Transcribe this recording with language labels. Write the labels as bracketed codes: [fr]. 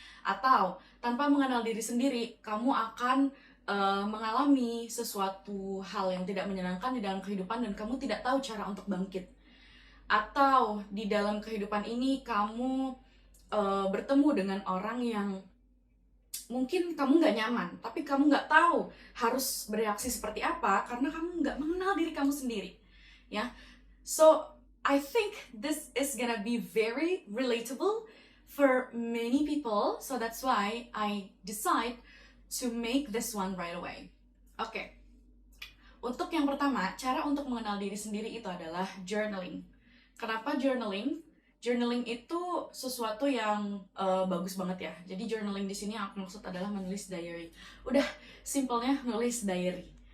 [id] Atau tanpa mengenal diri sendiri, kamu akan mengalami sesuatu hal yang tidak menyenangkan di dalam kehidupan dan kamu tidak tahu cara untuk bangkit. Atau di dalam kehidupan ini kamu bertemu dengan orang yang mungkin kamu nggak nyaman, tapi kamu nggak tahu harus bereaksi seperti apa karena kamu nggak mengenal diri kamu sendiri. [en] Ya, so I think this is gonna be very relatable for many people, so that's why I decide to make this one right away. [id] Oke, untuk yang pertama, cara untuk mengenal diri sendiri itu adalah journaling. Kenapa journaling? Journaling itu sesuatu yang bagus banget ya. Jadi journaling di sini aku maksud adalah menulis diary. Udah simpelnya nulis diary.